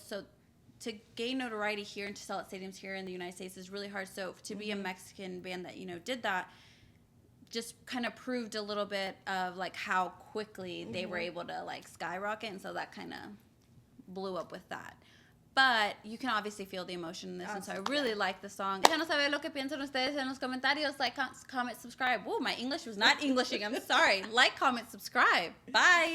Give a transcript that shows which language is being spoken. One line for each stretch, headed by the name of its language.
English: So to gain notoriety here and to sell at stadiums here in the United States is really hard. So to be a Mexican band that did that, just kind of proved a little bit of like how quickly they were able to like skyrocket, and so that kind of blew up with that. But you can obviously feel the emotion in this, and so I really like the song.
Spanish: Déjanos saber lo que piensan ustedes en los comentarios.
English: Like, comment, subscribe. Whoa, my English was not Englishing. I'm sorry. Like, comment, subscribe. Bye.